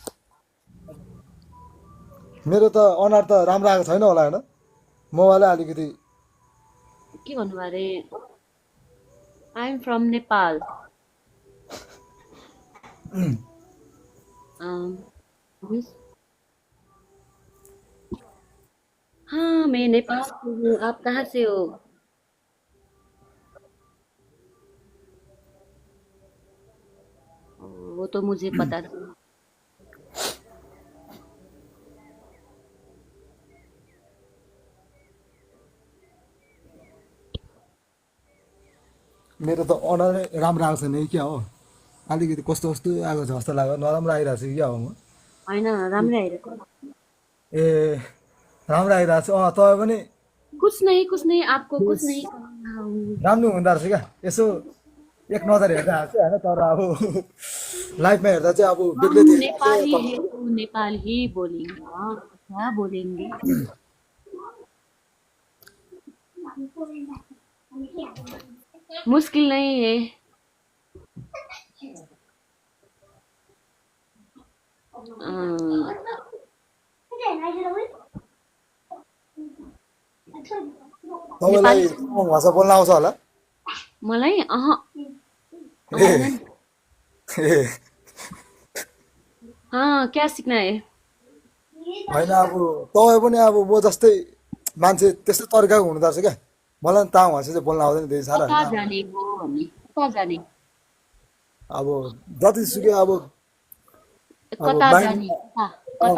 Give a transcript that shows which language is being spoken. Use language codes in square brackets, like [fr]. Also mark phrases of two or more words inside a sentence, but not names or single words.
[ne] मेरो त अनुहार त राम्रो आएको छैन होला होइन मोबाइलै अलिकति के भन्नुभयो अरे? [en] I am from Nepal. [hi] मिस हाँ मैं नेपाल से हूँ, आप कहाँ से हो? वो तो मुझे पता था। [ne] मेरो त अनुहारै राम्रो आएको छैन कि क्या हो अलिकति कस्तो कस्तो आएको छ जस्तो लाग्यो नराम्रो आइरहेको छ कि क्या हो म होइन राम्रै आइरहेको। ए राम्रो आइरहेको छ तपाईँ पनि [hi] कुछ नहीं आपको कुछ नहीं करना हूँ। [ne] राम्रो हुँदो रहेछ क्या यसो एक नजर हेर्दा हाँस्यो होइन तर अब लाइफमा हेर्दा चाहिँ अब हम बेग्लै देखिरहेको [hi] नेपाली है [ne] छ [hi] तो नेपाल ही बोलेंगे हाँ क्या बोलेंगे। मुश्किल नहीं है। अं, [ne] तपाईँलाई नेपाली भाषा बोल्न आउँछ होला मलाई ए आउँदैन। ए [hi] हाँ क्या सीखना है? [ne] होइन अब तपाईँ पनि अब म जस्तै मान्छे त्यस्तै तरिकाको हुनु रहेछ क्या मलाई पनि तामाङ भाषा चाहिँ बोल्न आउँदैन त्यति साह्रो होइन कता जाने हो भन्ने कता जाने अब जतिसुकै अब कता माइन्ड जाने कता तामाङ